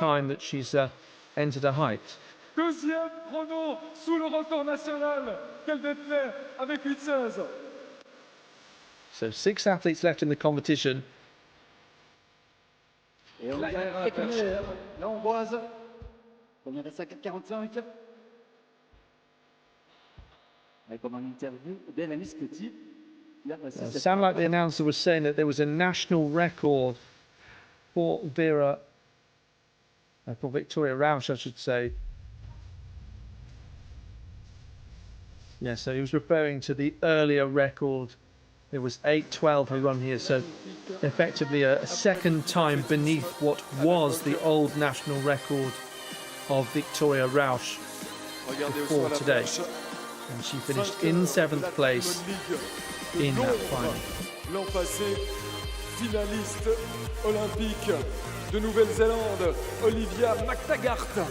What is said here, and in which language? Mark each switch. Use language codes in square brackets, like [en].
[en] time that she's entered a height. [fr] Deuxième chrono sous le record national qu'elle détenait avec 8-16. [en] So 6 athletes left in the competition. [fr] Et on regarde première, la hongroise. Première à 5,45. Avec comme en interview, Bérénice Petit. Il a passé cette [en] Sound like the announcer was saying that there was a national record for Victoria Rausch, I should say. Yeah, so he was referring to the earlier record. It was 8:12 who run here, so effectively a second time beneath what was the old national record of Victoria Rausch, [fr] Regardez [en] Before [fr] aussi à la [en] today. [fr] perche. [en] and she finished in 7th place in that final. [fr] L'an passé, finaliste olympique de Nouvelle-Zélande, Olivia McTaggart.